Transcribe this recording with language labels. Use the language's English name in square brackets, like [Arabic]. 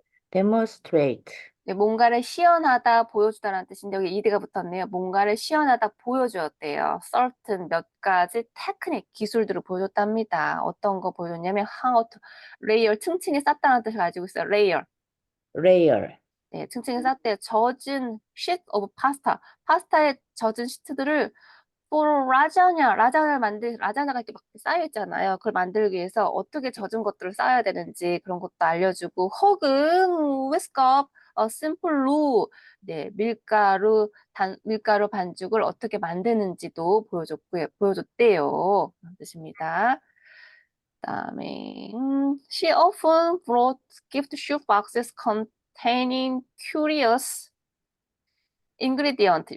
[English] Demonstrate. [Korean] 네, 뭔가를 시연하다, 보여주다라는 뜻인데 여기 ed가 붙었네요. 뭔가를 시연하다, 보여주었대요. certain 몇 가지 테크닉, 기술들을 보여줬답니다. 어떤 거 보여줬냐면 [English] how to layer, [Korean] 층층이 쌓다라는 뜻을 가지고 있어요. [English] layer. Rare. [Korean] 네, 층층이 쌓대요. 젖은 [English] sheet of pasta. [Korean] 파스타에 젖은 시트들을 for 라자냐가 이렇게 막 쌓여 있잖아요. 그걸 만들기 위해서 어떻게 젖은 것들을 쌓아야 되는지 그런 것도 알려주고, 혹은 whisk 심플로 네, 밀가루 반죽을 어떻게 만드는지도 보여줬대요. 그런 뜻입니다. 그다음에 [English] she often brought gift shoe boxes containing curious ingredient.